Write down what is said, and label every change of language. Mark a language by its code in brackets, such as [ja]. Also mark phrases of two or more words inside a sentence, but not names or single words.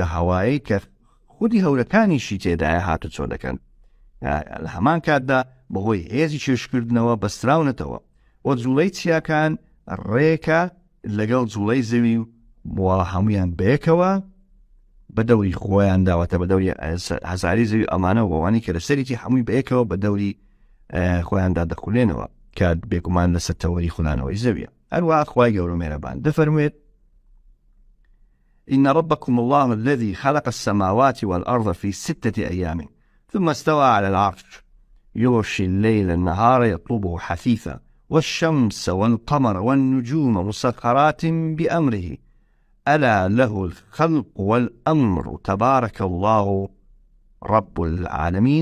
[ckb] هەوایی کە خودی هەورەکانیشی تێدایە هاتو چۆن دەکەن لە هەمان کاتدا بەهۆی هێزی چێشکردنەوە بەستراونەتەوە و جوڵەی چیاکان ڕێکە لەگەڵ جوڵەی زەوی و هەمویان بەیەکەوە بە دەوری خۆیان داوەتە بە دەوری هەزاری زەوی ئەمانە وەوانی کە لەسەریتی هەمووی بەیەکەوە بە دەوری خۆیاندا دەخولێنەوە کە بێگومان لەسەر تەوەری خولانەوەی زەویە. هەروە خوای گەورە مێرەبان دەفەرمێت [ar] إن ربكم الله الذي خلق السماوات والأرض في 6 أيام ثم استوى على العرش يغشي الليل النهار يطلبه حثيثا والشمس والقمر والنجوم مسخرات بأمره ألا له الخلق والأمر تبارك الله رب العالمين.